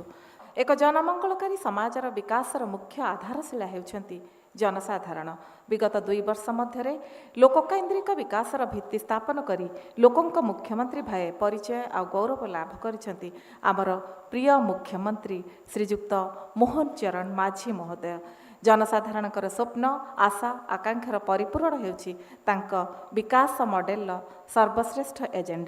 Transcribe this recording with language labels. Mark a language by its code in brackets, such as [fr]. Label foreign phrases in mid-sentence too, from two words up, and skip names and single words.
[or] ଏକ ଜନମଙ୍ଗଳକାରୀ ସମାଜର ବିକାଶର ମୁଖ୍ୟ ଆଧାରଶିଳା ହେଉଛନ୍ତି ଜନସାଧାରଣ। ବିଗତ 2 ବର୍ଷ ମଧ୍ୟ ଲୋକକେନ୍ଦ୍ରିକ ବିକାଶର ଭିତ୍ତି ସ୍ଥାପନ କରି ଲୋକଙ୍କ ମୁଖ୍ୟମନ୍ତ୍ରୀ ଭାବେ ପରିଚୟ ଆଉ ଗୌରବ ଲାଭ କରିଛନ୍ତି ଆମର ପ୍ରିୟ ମୁଖ୍ୟମନ୍ତ୍ରୀ ଶ୍ରୀଯୁକ୍ତ ମୋହନ ଚରଣ ମାଝୀ ମହୋଦୟ। ଜନସାଧାରଣଙ୍କର ସ୍ୱପ୍ନ ଆଶା ଆକାଂକ୍ଷାର ପରିପୂରଣ ହେଉଛି ତାଙ୍କ ବିକାଶ ମଡେଲ ସର୍ବଶ୍ରେଷ୍ଠ ଏଜେଣ୍ଡା।